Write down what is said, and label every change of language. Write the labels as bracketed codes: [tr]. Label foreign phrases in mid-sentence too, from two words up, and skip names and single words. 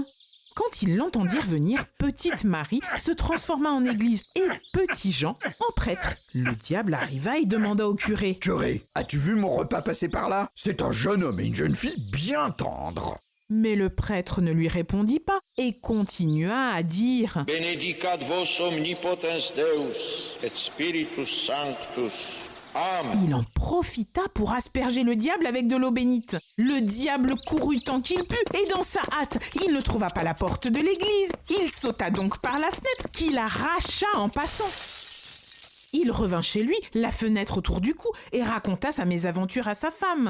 [fr] Quand ils l'entendirent venir, Petite Marie se transforma en église et Petit Jean en prêtre. Le diable arriva et demanda au curé: Curé, as-tu vu mon repas passer par là? C'est un jeune homme et une jeune fille bien tendres. Mais le prêtre ne lui répondit pas et continua à dire: [la] Benedicat vos omnipotens Deus et Spiritus Sanctus. Amen. [fr] Il en profita pour asperger le diable avec de l'eau bénite. Le diable courut tant qu'il put et dans sa hâte, il ne trouva pas la porte de l'église. Il sauta donc par la fenêtre qu'il arracha en passant. Il revint chez lui, la fenêtre autour du cou, et raconta sa mésaventure à sa femme.